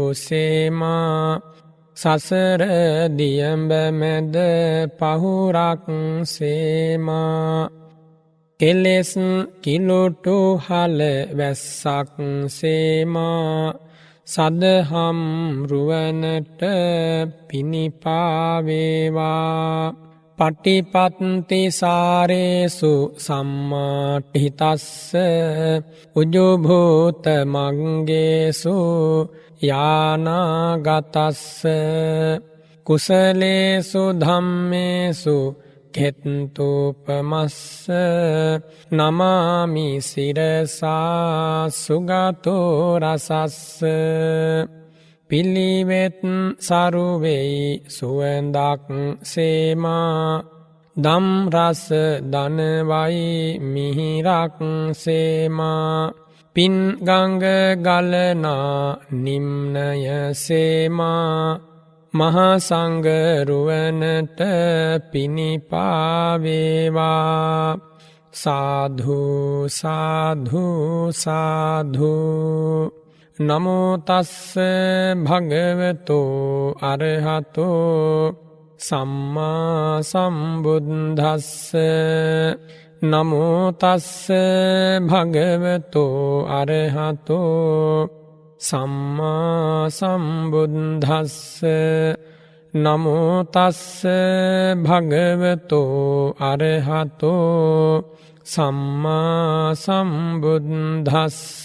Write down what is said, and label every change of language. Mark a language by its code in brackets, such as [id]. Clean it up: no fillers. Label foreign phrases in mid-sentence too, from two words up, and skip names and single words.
[si] සේමා සසර දියඹ මැද පහුරක් සේමා කෙලෙස් කිලුටු හල වැස්සක් සේමා සදහම් රුවනට පිනිපාවේවා [pi] පටිපත්ති සාරේසු සම්මාටිතස්ස උජුභූත මංගේසු යානාගතස්ස කුසලේසු ධම්මේසු කෙත්තූපමස්ස නමාමි සිරසා සුගතෝ [si] රසස්ස පිළිවෙත් සරුවෙයි සුවඳක් සේමා දම් රස දනවයි මිහිරක් සේමා පින් ගංග ගලනා නිම්නය සේමා මහා සංඝ රුවනට පිනිපාවේවා සාධු සාධු සාධු. [pi] නමෝ තස්ස භගවතෝ අරහතෝ සම්මා සම්බුද්දස්ස නමෝ තස්ස භගවතෝ අරහතෝ සම්මා සම්බුද්දස්ස නමෝ තස්ස භගවතෝ අරහතෝ සම්මා සම්බුද්දස්ස.